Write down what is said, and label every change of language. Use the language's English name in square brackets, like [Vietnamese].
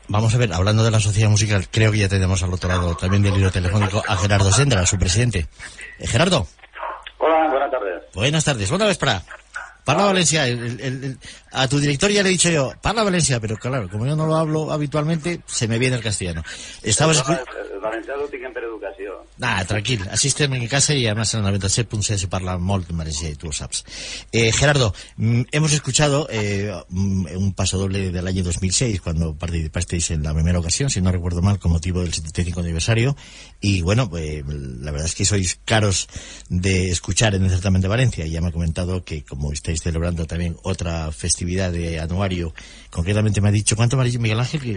[Spanish] Vamos a ver, hablando de la sociedad musical, creo que ya tenemos al otro lado también del hilo telefónico a Gerardo Sendra, su presidente. Gerardo. Hola, buenas tardes. Buenas tardes. [Catalan] Bona vesprada. Parla Valencia. [Spanish] A tu director ya le he dicho yo, [Catalan] parla Valencia, [Spanish] pero claro, como yo no lo hablo habitualmente, se me viene el castellano. [Catalan] El valencià ho tinc per educació. Tranquil, així estem en casa [Spanish] y además en el [Catalan] 97.6 se parla molt en valencià [Spanish] y tú lo sabes. Gerardo, hemos escuchado un pasodoble del año 2006 cuando participasteis en la primera ocasión, si no recuerdo mal, con motivo del 75 aniversario, y bueno, la verdad es que sois caros de escuchar en el certamen de Valencia, y ya me ha comentado que como estáis celebrando también otra festividad de anuario, concretamente me ha dicho, ¿cuánto me ha dicho Miguel Ángel?